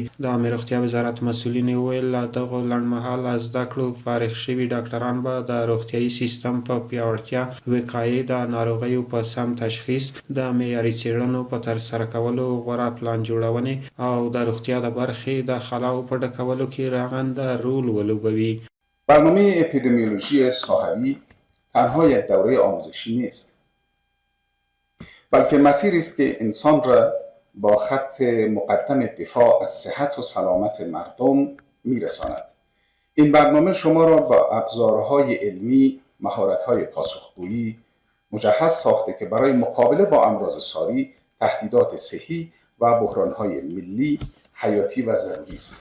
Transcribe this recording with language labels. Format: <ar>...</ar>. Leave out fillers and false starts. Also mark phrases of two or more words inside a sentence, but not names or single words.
<ps>د عامې روغتیا وزارت مسؤلین وویل له دغو لنډمهاله زده کړو فارغ شوي ډاکټران به د روغتیايي سیستم په پیاوړتیا، وقایې، د ناروغیو په سم تشخیص، د معیاري څېړنو په ترسره کولو، غوره پلان جوړونې او د روغتیا د برخې د خلاو په ډکولو کې رغنده رول ولوبوي.</ps> <fa>برنامه اپیدمیولوژی ساحوی تنها یک دوره آموزشی نیست، بلکه مسیری است که انسان را با خط مقدم دفاع از صحت و سلامت مردم میرساند. این برنامه شما را با ابزارهای علمی، مهارت‌های پاسخگویی مجهز ساخته که برای مقابله با امراض ساری، تهدیدات صحی و بحران‌های ملی حیاتی و ضروری است.</fa>